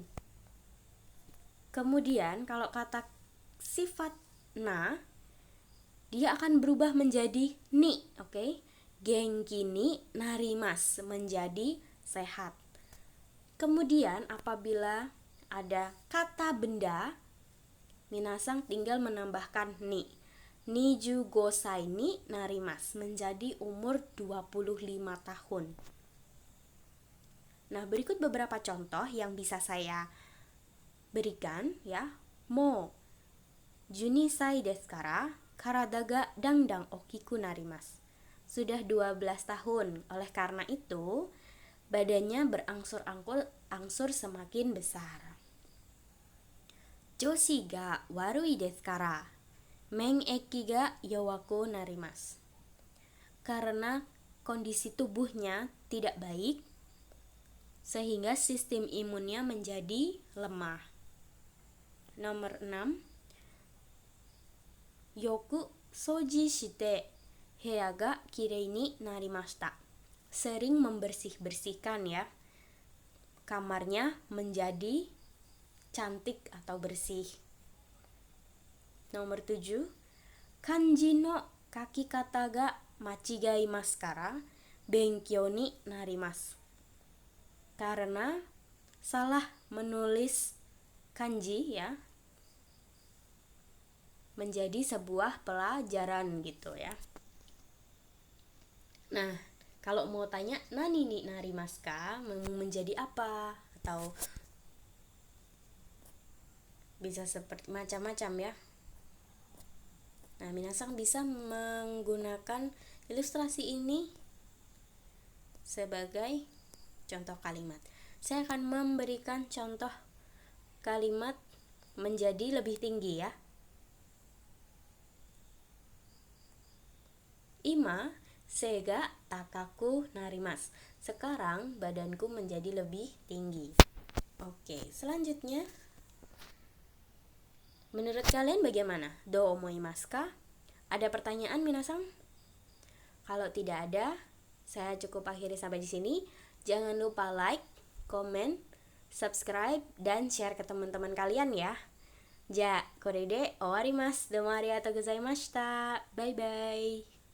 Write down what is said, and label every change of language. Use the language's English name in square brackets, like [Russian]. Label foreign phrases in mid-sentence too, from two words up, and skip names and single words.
[Indonesian] Kemudian kalau kata sifat na, dia akan berubah menjadi ni, oke? [Japanese] 元気になります, [Indonesian] menjadi sehat. Kemudian apabila ada kata benda, minasang tinggal menambahkan ni. [Japanese] 25 歳になります, [Indonesian] menjadi umur 25 tahun. Nah, berikut beberapa contoh yang bisa saya berikan ya. [Japanese] Mo 12 歳ですから体がだんだん大きくなります. [Indonesian] Sudah 12 tahun, oleh karena itu badannya berangsur-angsur semakin besar. [Japanese] 調子が悪いですから免疫が弱くなります. [Indonesian] Karena kondisi tubuhnya tidak baik, sehingga sistem imunnya menjadi lemah. Nomor 6. [Japanese] よく掃除して部屋がきれいになりました. [Indonesian] Sering membersih-bersihkan ya, kamarnya menjadi cantik atau bersih. Nomor 7. [Japanese] 漢字の書き方が間違いますから勉強になります. [Indonesian] Karena salah menulis kanji ya, menjadi sebuah pelajaran gitu ya. Nah, kalau mau tanya [Japanese] 何になりますか, [Indonesian] menjadi apa, atau bisa seperti macam-macam ya. Nah, minasang bisa menggunakan ilustrasi ini sebagai contoh kalimat. Saya akan memberikan contoh kalimat menjadi lebih tinggi ya. [Japanese] 今背が高くなります. [Indonesian] Sekarang badanku menjadi lebih tinggi. Oke, selanjutnya, menurut kalian bagaimana? [Japanese] どう思いますか? [Indonesian] Ada pertanyaan minasang? Kalau tidak ada, saya cukup akhiri sampai di sini. Jangan lupa like, comment, subscribe, dan share ke teman-teman kalian ya. [Japanese] じゃ、これで終わります. どうもありがとうございました. [English] Bye bye.